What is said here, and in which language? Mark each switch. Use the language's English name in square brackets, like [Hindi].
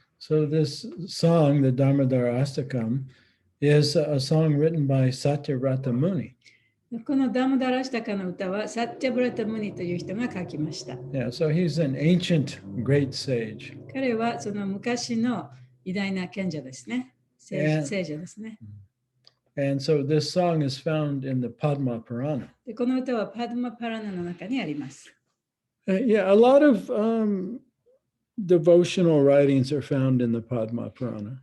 [English] So this song, the Damodar Astakam, is a song written by Satyavrata Muni. [Japanese] このダモダラシタカの歌はサッチャブラタムニという人が書きました。 [English] Yeah, so he's an ancient great sage. [Japanese] 彼はその昔の偉大な賢者ですね。聖者ですね。 [English] And so this song is found in the Padma Purana. [Japanese] でこの歌はパドマパラナの中にあります。 [English] Yeah, a lot of devotional writings are found in the Padma Purana.